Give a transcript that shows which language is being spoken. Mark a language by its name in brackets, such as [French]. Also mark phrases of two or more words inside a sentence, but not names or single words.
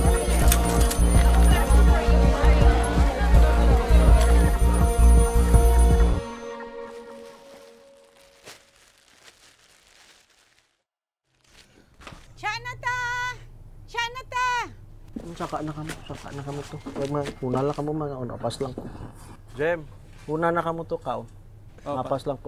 [Hiligaynon] Shanata! Shanata! Saka na kamo to. Una lang kamo man, napas lang ko. Jem, una na kamo to, kao. Napas lang ko.